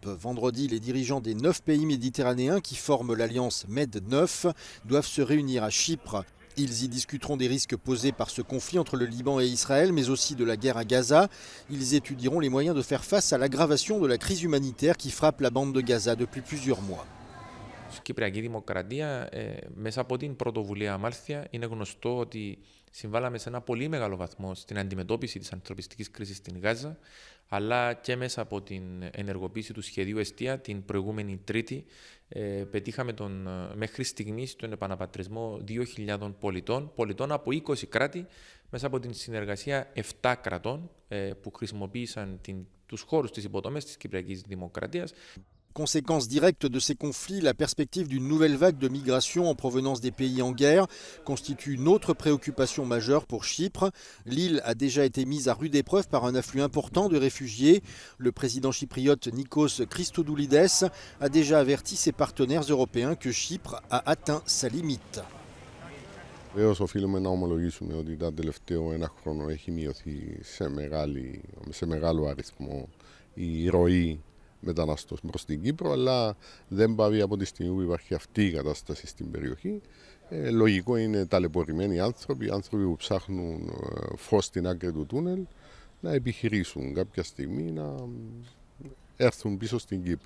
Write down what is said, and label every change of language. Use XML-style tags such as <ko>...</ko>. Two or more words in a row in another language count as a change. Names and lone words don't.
<fr>Vendredi, les dirigeants des 9 pays méditerranéens qui forment l'alliance Med 9 doivent se réunir à Chypre. Ils y discuteront des risques posés par ce conflit entre le Liban et Israël, mais aussi de la guerre à Gaza. Ils étudieront les moyens de faire face à l'aggravation de la crise humanitaire qui frappe la bande de Gaza depuis plusieurs mois.</fr> <el>Η Κυπριακή Δημοκρατία μέσα από την πρωτοβουλία Αμάλθεια είναι γνωστό ότι συμβάλαμε σε ένα πολύ μεγάλο βαθμό στην αντιμετώπιση της ανθρωπιστικής κρίσης στην Γάζα, αλλά και μέσα από την ενεργοποίηση του σχεδίου Εστία την προηγούμενη Τρίτη πετύχαμε μέχρι στιγμής τον επαναπατρισμό 2.000 πολιτών από 20 κράτη μέσα από την συνεργασία 7 κρατών που χρησιμοποίησαν τους χώρους της υποδομής της Κυπριακής Δημοκρατίας.</el> <fr>Conséquence directe de ces conflits, la perspective d'une nouvelle vague de migration en provenance des pays en guerre constitue une autre préoccupation majeure pour Chypre. L'île a déjà été mise à rude épreuve par un afflux important de réfugiés. Le président chypriote Nikos Christodoulides a déjà averti ses partenaires européens que Chypre a atteint sa limite.</fr> <el>Βεβαίως οφείλουμε να ομολογήσουμε ότι τα τελευταίο 1 χρόνο έχει μειωθεί σε μεγάλο αριθμό η ροή μεταναστών προς την Κύπρο, αλλά δεν πάβει από τη στιγμή που υπάρχει αυτή η κατάσταση στην περιοχή. Λογικό είναι ταλαιπωρημένοι άνθρωποι που ψάχνουν φως στην άκρη του τούνελ, να επιχειρήσουν κάποια στιγμή να έρθουν πίσω στην Κύπρο.</el>